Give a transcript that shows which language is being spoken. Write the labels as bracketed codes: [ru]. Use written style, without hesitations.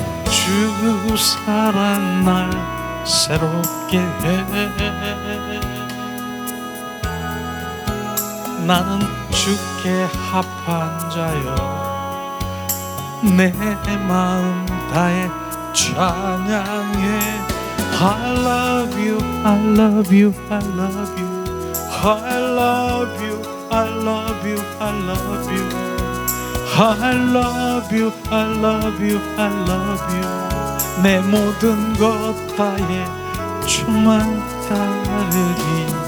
[ko] 주 사랑 날 새롭게 해. 나는 주께 합한 자여 내 마음 다해 찬양해. [en] I love you, I love you, I love you, I love you, I love you, I love you, I love you, I love you, I love you. [ko] 내 모든 것 다해 주만 따르리.